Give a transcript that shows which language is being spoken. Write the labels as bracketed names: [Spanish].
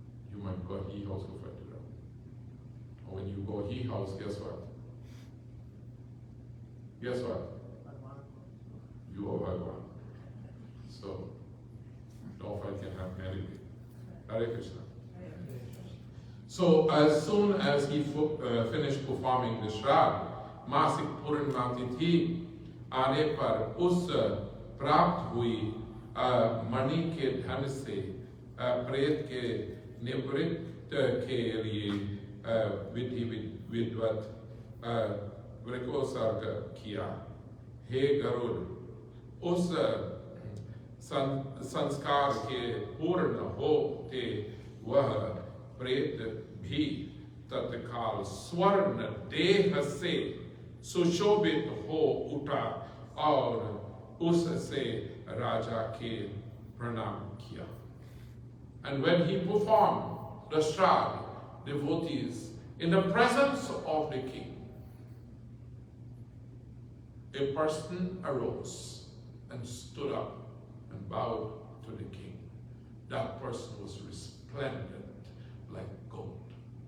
[English] You might go he house to fight with him. Or when you go he house, guess what? Guess what? You are Bhagavan. So, don't fight can happen anyway. Hare Krishna. So, as soon as he finished performing the Shraddh, [Hindi] मासिक पूर्णिमा तिथि आने पर उस प्राप्त हुई मणि के धन से प्रेत के निवृत्त के लिए विधि विद्वत वृकोत्सर्ग किया। हे गरुड़, उस संस्कार के पूर्ण होते वह प्रेत भी तत्काल स्वर्ण देह से सुशोभित हो उठा और उससे राजा के प्रणाम किया। [English] And when he performed the Shraddh, devotees, in the presence of the king, a person arose and stood up and bowed to the king. That person was resplendent like gold.